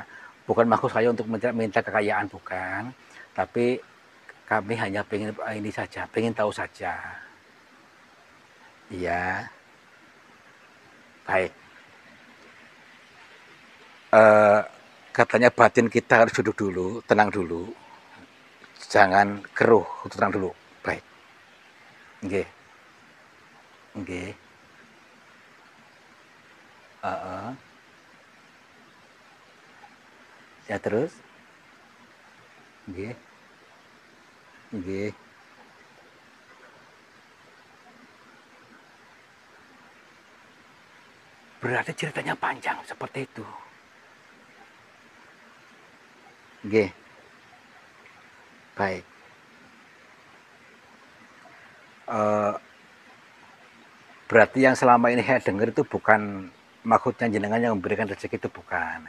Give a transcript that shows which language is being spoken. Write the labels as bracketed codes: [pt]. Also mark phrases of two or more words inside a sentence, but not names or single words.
[id] Bukan maksud saya untuk minta kekayaan, bukan. Tapi kami hanya pengen ini saja, pengen tahu saja. Iya. Baik. Katanya batin kita harus duduk dulu, tenang dulu. Jangan keruh, tenang dulu. Baik. [jv] Nggih. Nggih. [id] Ya terus? [jv] Nggih. Nggih. [id] Berarti ceritanya panjang seperti itu. Nggih. Baik. Eh, Berarti yang selama ini saya dengar itu bukan maksudnya jenengan yang memberikan rezeki, itu bukan.